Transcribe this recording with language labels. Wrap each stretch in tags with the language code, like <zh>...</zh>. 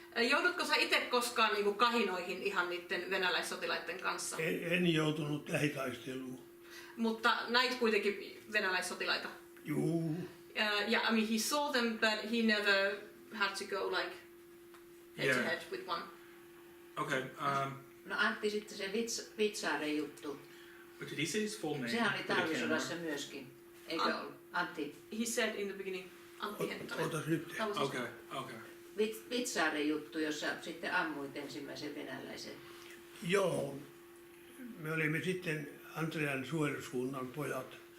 <fi>Joudutko sä itse koskaan niinku kahinoihin ihan niiden venäläissotilaiden kanssa? En joutunut lähitaisteluun. Mutta näit kuitenkin venäläissotilaita? Juu.</fi> <en>Yeah, I mean he saw them, but he never had to go like head to head with one. Okay.</en> <fi>No Antti, sitten se Vitsaaren juttu.</fi> <en>But did he say his full name?</en> <fi>Sehän oli talvisodassa myöskin, eikö ollut? Antti.</fi> <en>He said in the beginning, Antti Henttonen.</en> <fi>Otas nyt.</fi> <en>Okay.</en> <fi>Vitsaaren juttu, jossa sitten ammuit ensimmäisen venäläisen. Joo. Me olimme sitten Andrean suojeluskunnan pojat.</fi>